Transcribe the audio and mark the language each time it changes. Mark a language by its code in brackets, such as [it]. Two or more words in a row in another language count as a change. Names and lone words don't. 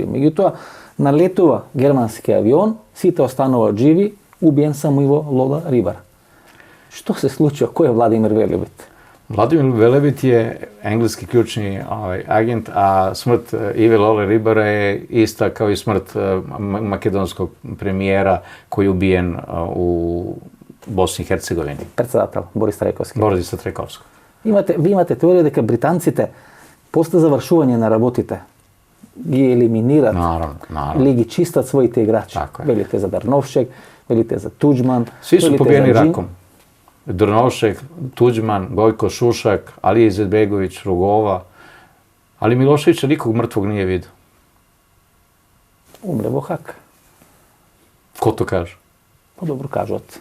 [mk] Меѓутоа, налетува германски авион, сите остануваат живи, убиен само Иво Лола Рибар. Што се случува? Кој е Владимир Велебит? [sr] Vladimir Velebit je engleski ključni agent, a smrt Ive Lole Ribara je ista kao i smrt makedonskog premijera koji je ubijen u Bosni i Hercegovini. [mk] Председател Борис Трајковски. Борис Трајковски. Ви имате теорија дека британците после завршување на работите ги елиминират или ги чистат своите играчи. Велите за Дарновшек, велите за Туđman. [sr] Svi su pobijeni rakom. Drnovšek, Tuđman, Gojko Šušak, Alija Izetbegović, Rugova, ali Miloševića nikog mrtvog nije vidio. Umre во Hak. Ko to kaže? Pa dobro kažut.